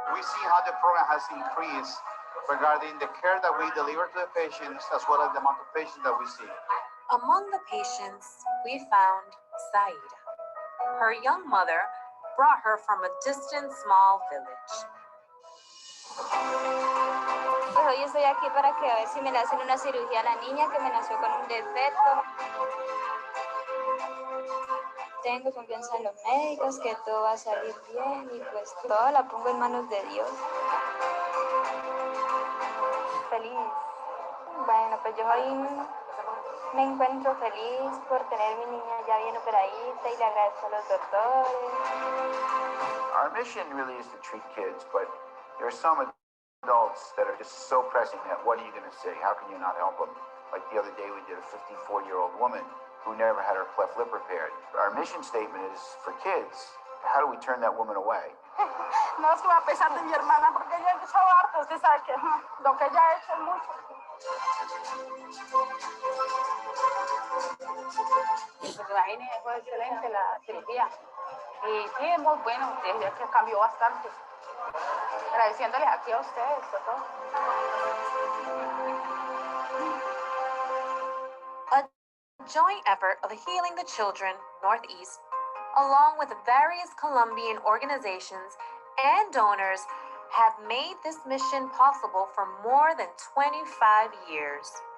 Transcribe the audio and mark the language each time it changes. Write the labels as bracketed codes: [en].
[en] We see how the program has increased regarding the care that we deliver to the patients, as well as the amount of patients that we see. Among the patients, we found Saida. Her young mother brought her from a distant small village. [es] Pues hoy estoy aquí para que a ver si me le hacen una cirugía a la niña que me nació con un defecto. Tengo confianza en los médicos, que todo va a salir bien y pues todo la pongo en manos de Dios. Feliz. Bueno, pues yo hoy me encuentro feliz por tener mi niña ya bien operadita y le agradezco a los doctores. [en] Our mission really is to treat kids, but there are some adults that are just so pressing that what are you going to say? How can you not help them? Like the other day we did a 54-year-old woman who never had her cleft lip repaired. Our mission statement is for kids. How do we turn that woman away? [es] No es que va a pesar de mi hermana, porque ella ha hecho harto, usted sabe que lo que ella ha hecho es mucho. Pues imagínese, fue excelente la cirugía. Y sí, es muy bueno, desde que cambió bastante. Agradeciéndoles aquí a ustedes, por todo. [en] A joint effort of Healing the Children Northeast, along with various Colombian organizations and donors, have made this mission possible for more than 25 years.